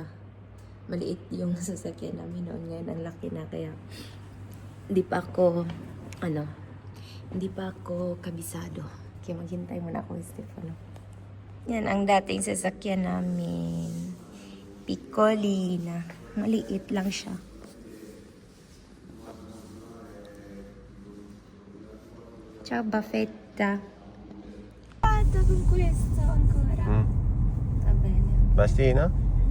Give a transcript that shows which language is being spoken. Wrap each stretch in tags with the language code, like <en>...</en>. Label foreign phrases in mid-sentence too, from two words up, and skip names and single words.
<tl>Maliit yung sasakyan namin noon, ngayon ang laki na, kaya hindi pa ako kabisado. Kaya maghintay muna ako, Stefano. Yan ang dating sasakyan namin. Piccolina. Maliit lang siya.</tl> <it>Ciao, Buffetta. Guarda con questo ancora. Va bene. Bastino?</it>